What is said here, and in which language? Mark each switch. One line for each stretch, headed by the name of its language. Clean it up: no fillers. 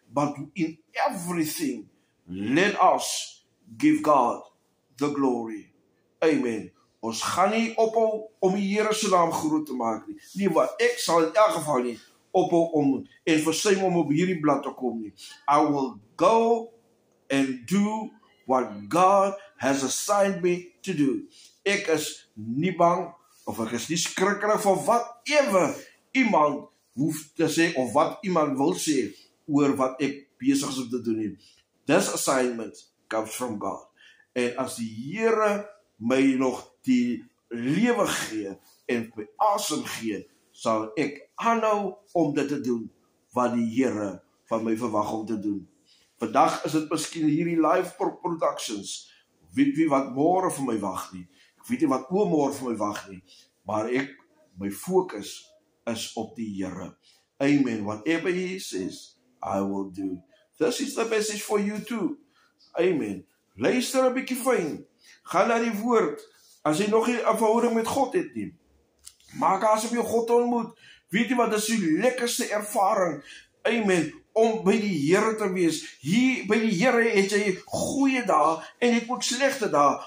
English: But in everything, let us give God the glory. Amen.
Afrikaans: Ons gaan nie ophou om die Here se naam groot te maak nie. Nee, wat ek sal in elk geval nie ophou om en versuim om op hierdie blad te kom nie.
English: I will go and do what God has assigned me to do.
Afrikaans: Ek is nie bang of ek is nie skrikkerig van whatever iemand hoef te sê of wat iemand wil sê oor wat ek besig is om te doen nie.
English: This assignment comes from God.
Afrikaans: En as die Here my nog die lewe gee en my asem gee, sal ek aanhou om dit te doen wat die Here van my verwag om te doen. Vandag is dit miskien hierdie
English: live productions.
Afrikaans: Weet wie wat môre vir my wag nie. Ek weet nie wat oormôre vir my wag nie. Maar my fokus is op die Here. Amen.
English: Whatever He says, I will do. This is the message for you too.
Afrikaans: Amen. Luister 'n bietjie fyn. Gaan na die woord. As jy nog nie 'n verhouding met God het nie, maak asof jy God ontmoet. Weet jy wat is die lekkerste ervaring? Amen. Om by die Here te wees. Hier by die Here het jy goeie dae en jy het ook slegte dae.